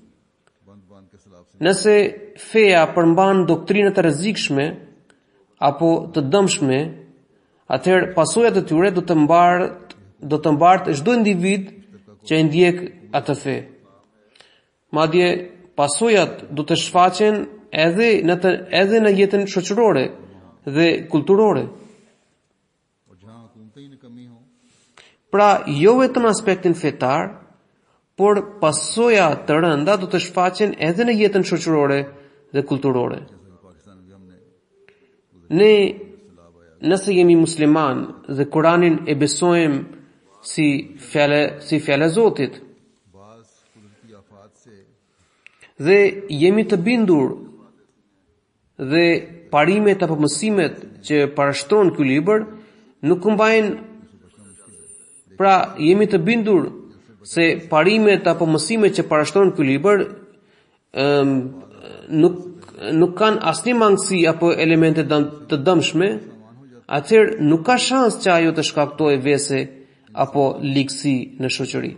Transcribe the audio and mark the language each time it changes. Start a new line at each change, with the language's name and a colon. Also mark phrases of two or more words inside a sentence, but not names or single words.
Albanian: Nëse feja përmban doktrina të rrezikshme apo të dëmshme, atëherë pasojat e tyre do të mbartë çdo individ që e ndjek atë fe. Madje pasojat do të shfaqen edhe në jetën shoqërore dhe kulturore.
Urdu: اور جہاں حکومتیں ہی میں کمی ہو
Albanian: Pra, jo vetëm aspektin fetar, por pasoja të rënda do të shfaqen edhe në jetën shoqërore dhe kulturore.
Urdu: پاکستان میں بھی ہم نے
Albanian: Ne, nëse jemi musliman dhe Kuranin e besojmë si fjala e Zotit
Urdu: بعض قدرتی آفات سے
Albanian: dhe jemi të bindur dhe parimet apo mësimet që parashtron ky libër nuk mbajnë. Pra, jemi të bindur se parimet apo mësimet që parashtron ky libër nuk kanë asnjë mangësi apo elemente të dëmshme, atëherë nuk ka shans që ajo të shkaktojë vese apo ligësi në shoqëri.